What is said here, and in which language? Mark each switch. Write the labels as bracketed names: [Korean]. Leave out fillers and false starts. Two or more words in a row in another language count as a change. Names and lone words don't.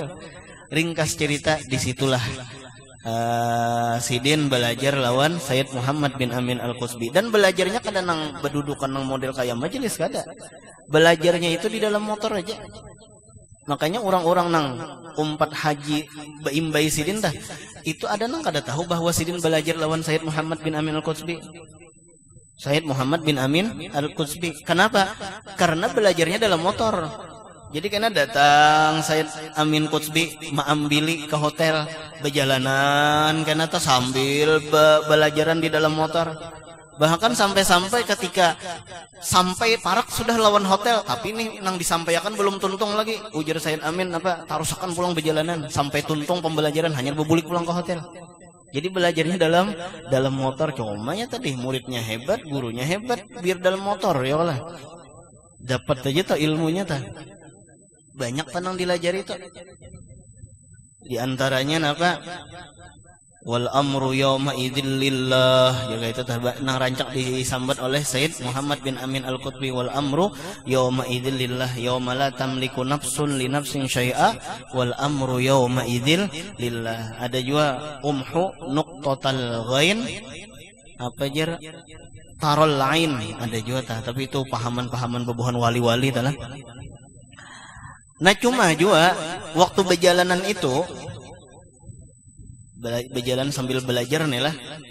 [Banjar] Ringkas cerita disitulah sidin belajar lawan Sayyid Muhammad bin Amin Al-Qutsbi. Dan belajarnya kadang nang berdudukan nang model kayak majelis kada. Belajarnya itu di dalam motor aja. Makanya orang-orang nang umpat haji imbai sidin dah itu ada nang kada tahu bahwa sidin belajar lawan Sayyid Muhammad bin Amin Al-Qutsbi. Sayyid Muhammad bin Amin Al-Qutsbi. Kenapa? Karena belajarnya dalam motor. Jadi karena datang Sayyid Amin Qutsbi maambili ke hotel berjalanan karena ta sambil belajaran di dalam motor. Bahkan sampai-sampai ketika sampai parak sudah lawan hotel, tapi ini nang disampaikan belum tuntung lagi. Ujar Sayyid Amin apa tarusakan pulang berjalanan sampai tuntung pembelajaran hanya berbulik pulang ke hotel. Jadi belajarnya dalam motor. Cuma ya tadi muridnya hebat, gurunya hebat, biar dalam motor ya lah. Dapat aja tuh ilmunya tuh. Banyak tenang dilajari itu. Di antaranya apa? [Arabic] والأمر يومئذ لله. [Banjar] Jaga itu nang rancak disambat oleh Sayyid Muhammad bin Amin Al-Qutsbi. [Arabic] والأمر يومئذ لله يوم لا تملك نفس لنفس شيئا والأمر يومئذ لله. [Banjar] Ada juga umhu nuqtatal ghain apa jar tarol lain ada juga tapi itu pahaman-pahaman bebuhan wali-wali talah. Nah cuma juga waktu berjalanan itu berjalan sambil belajar nih lah.